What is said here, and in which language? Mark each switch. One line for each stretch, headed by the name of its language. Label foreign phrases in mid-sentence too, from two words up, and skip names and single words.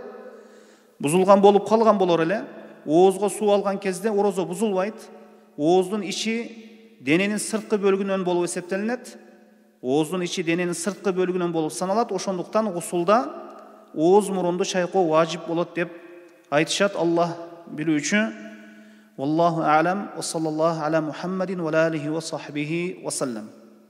Kyrgyz: Бузулган болуп калган болор эле. Оозго суу алган кезде орозо бузулбайт. Ооздун ичи дененин сырткы бөлүгүнөн болуп эсептелинет. Ооздун ичи дененин сырткы бөлүгүнөн болуп саналат. Ошондуктан гусулда ооз мурунду чайкоо важип болот деп айтышат. Аллах билүүчү.
Arabic: والله أعلم وصلى الله على محمد وآله وصحبه وسلم.